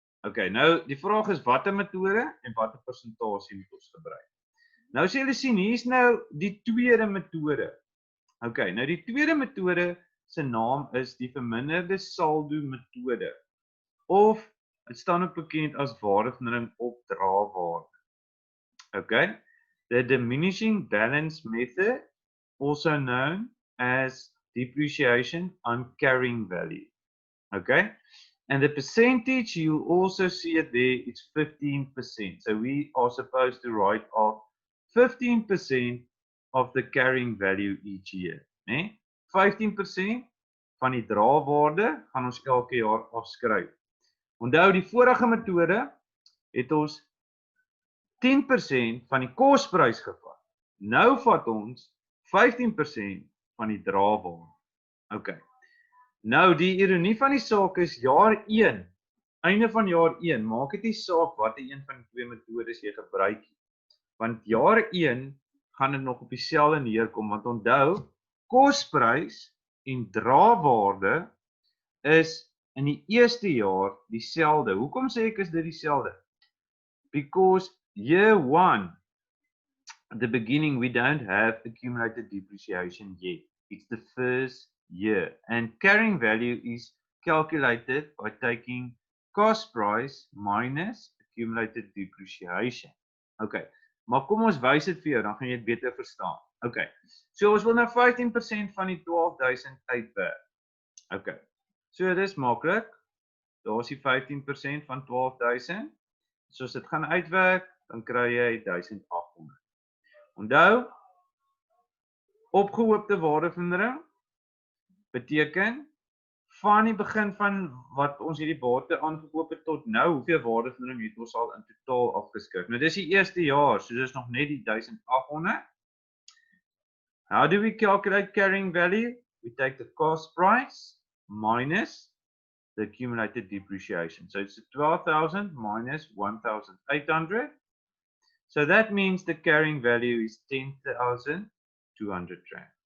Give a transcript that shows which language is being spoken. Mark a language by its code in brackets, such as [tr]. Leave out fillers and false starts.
[af] Okay, nou die vraag is watter metode en watter persentasie moet ons gebruik. Nou as julle sien, hier is nou die tweede metode. Okay, nou die tweede metode se naam is die verminderde saldo metode. Of dit staan ook bekend as waardevinding op draewaarde. [en] Okay, the diminishing balance method, also known as depreciation on carrying value. Okay, and the percentage, you also see it there, it's 15%. So we are supposed to write off 15% of the carrying value each year. [af] Nee? 15% van die draewaarde gaan ons elke jaar afskryf. Onthou, die vorige metode het ons 10% van die kosprys gevat. Nou vat ons 15% van die draewaarde. Okay. Nou die ironie van die saak is jaar 1, einde van jaar 1, maak dit nie saak watter een van die twee metodes jy gebruik nie. Want jaar 1 gaan dit nog op dieselfde neerkom, want onthou, kosprys en draewaarde is in die eerste jaar dieselfde. Hoekom sê ek is dit dieselfde? [en] Because year 1, at the beginning, we don't have accumulated depreciation yet. It's the first year. And carrying value is calculated by taking cost price minus accumulated depreciation. [af] Okay, maar kom ons wys dit vir jou, dan gaan jy dit beter verstaan. Okay, so ons wil nou 15% van die 12,000 uitwerk. Okay, so dit is maklik. Daar is die 15% van 12,000. So as dit gaan uitwerk, dan kry jy 1,800. Onthou, opgehoopte waardevindering beteken van die begin van wat ons hierdie bate aangekoop het tot nou, hoeveel waardevindering het ons al in totaal afgeskryf. Nou dis die eerste jaar, so dis nog net die 1,800. [en] How do we calculate carrying value? We take the cost price minus the accumulated depreciation. So it's 12,000 minus 1,800. So that means the carrying value is 10,200 Rand.